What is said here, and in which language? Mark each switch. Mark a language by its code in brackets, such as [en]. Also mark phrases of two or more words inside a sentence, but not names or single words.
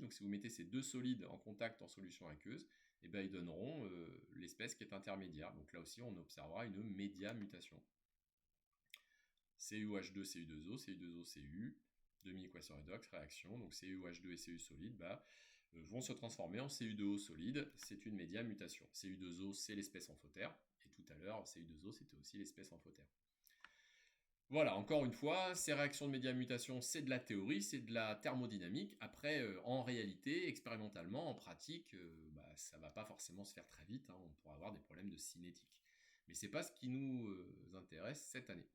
[fr] Donc si vous mettez ces deux solides en contact en solution aqueuse, eh ben, ils donneront l'espèce qui est intermédiaire. Donc là aussi, on observera une médiamutation. CuH2, Cu2O, Cu2O, Cu, demi-équation redox, réaction. Donc CuH2 et Cu solide vont se transformer en Cu2O solide. C'est une médiamutation. Cu2O, c'est l'espèce amphotère. Et tout à l'heure, Cu2O, c'était aussi l'espèce amphotère. Voilà, encore une fois, ces réactions de médiamutation, c'est de la théorie, c'est de la thermodynamique. Après, en réalité, expérimentalement, en pratique, ça ne va pas forcément se faire très vite, hein. On pourra avoir des problèmes de cinétique. Mais ce n'est pas ce qui nous intéresse cette année.